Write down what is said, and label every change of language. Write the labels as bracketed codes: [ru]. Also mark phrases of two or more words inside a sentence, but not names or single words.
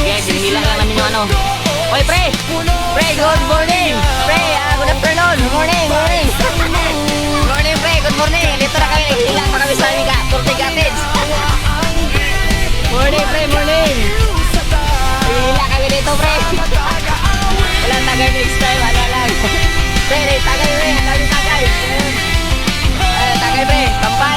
[tl] Kaya si sinihila lang namin yung ano. sniper Oy, pre! puno Pre, [en] good morning! Pre, good afternoon! Good morning! Good morning, pre! Good morning! Dito na kami, ilang pa kami sa Amiga, Turte Cottage! [tl] Morning, pre! Morning! Hila kami dito, pre! Walang tagay [en] next time, [tl] ano lang! Pre, tagay, pre! Kami tagay! Tagay, pre! Kampay!